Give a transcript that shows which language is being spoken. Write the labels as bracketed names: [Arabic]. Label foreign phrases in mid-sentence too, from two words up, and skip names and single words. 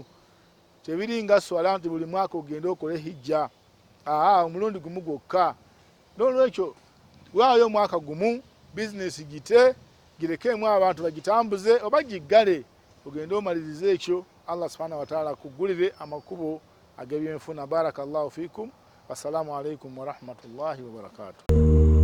[Ganda] Tebiri nga swala nti buli mwaka ogenda okole hijja, omulundi gumu gwokka. N'olwekyo waayo omwaka gumu, bizinesi gite girekemu abantu bagitambuze oba giggale, ogende omalirize ekyo. [Arabic] الله سبحانه وتعالى [Ganda] akugulire amakubo ag'ebyenfuna. [Arabic] بارك الله فيكم. والسلام عليكم ورحمة الله وبركاته.